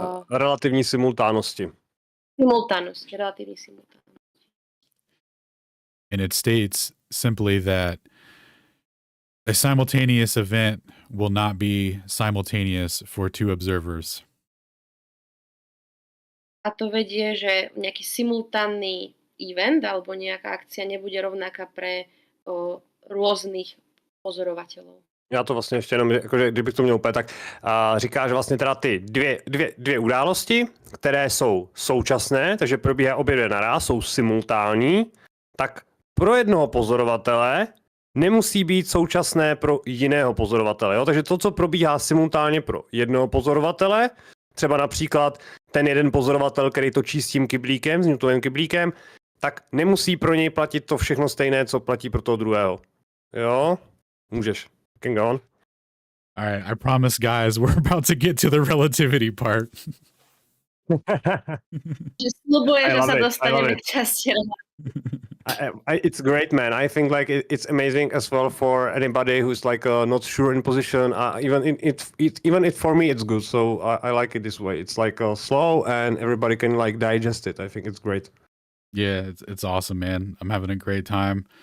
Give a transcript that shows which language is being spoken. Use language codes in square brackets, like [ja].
[cs] Relativní simultánnosti. [sk] Relatívnej simultánnosti. [en] And it states simply that a simultaneous event will not be simultaneous for two observers. [sk] A to vedie, že nejaký simultánny event alebo nejaká akcia nebude rovnaká pre rôznych pozorovateľov. [cs] Já to vlastně ještě jenom, jakože, kdybych to měl úplně, tak říká, že vlastně teda ty dvě události, které jsou současné, takže probíhá obě dvě naraz, jsou simultánní, tak pro jednoho pozorovatele nemusí být současné pro jiného pozorovatele. Jo? Takže to, co probíhá simultánně pro jednoho pozorovatele, třeba například ten jeden pozorovatel, který točí s tím kyblíkem, s Newtonovým kyblíkem, tak nemusí pro něj platit to všechno stejné, co platí pro toho druhého. Jo? Můžeš. [en] Can go on. All right, I promise, guys, we're about to get to the relativity part. [sk] Sľubujem, že sa dostaneme k časti. [en] It's great, man. I think like it's amazing as well for anybody who's like not sure in position. Even for me, it's good. So I like it this way. It's like slow, and everybody can like digest it. I think it's great. Yeah, it's awesome, man. I'm having a great time.